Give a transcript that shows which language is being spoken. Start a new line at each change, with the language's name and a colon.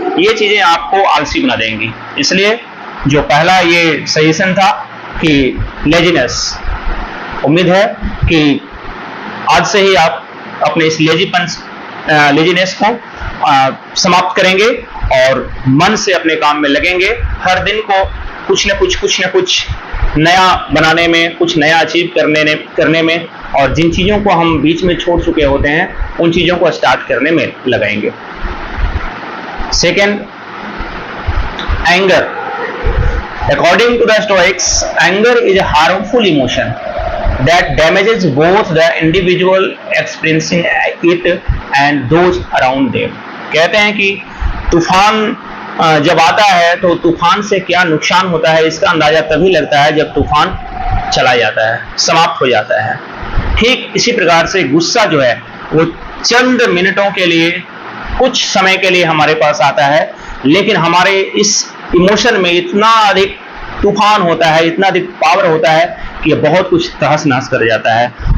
Hindi: ये चीजें आपको आलसी बना देंगी। इसलिए जो पहला ये सजेशन था कि लेजीनेस, उम्मीद है कि आज से ही आप अपने इस लेजीनेस को समाप्त करेंगे और मन से अपने काम में लगेंगे। हर दिन को कुछ न कुछ नया बनाने में, कुछ नया अचीव करने में और जिन चीजों को हम बीच में छोड़ चुके होते हैं उन चीजों को स्टार्ट करने में लगाएंगे।
English: Second, anger. According to the stoics, anger is a harmful emotion that damages both the individual experiencing it and those around them।
Hindi: कहते हैं कि तूफान जब आता है तो तूफान से क्या नुकसान होता है इसका अंदाजा तभी लगता है जब तूफान चला जाता है, समाप्त हो जाता है। ठीक इसी प्रकार से गुस्सा जो है वो चंद मिनटों के लिए, कुछ समय के लिए हमारे पास आता है, लेकिन हमारे इस इमोशन में इतना अधिक तूफान होता है, इतना अधिक पावर होता है कि ये बहुत कुछ तहस नहस कर जाता है।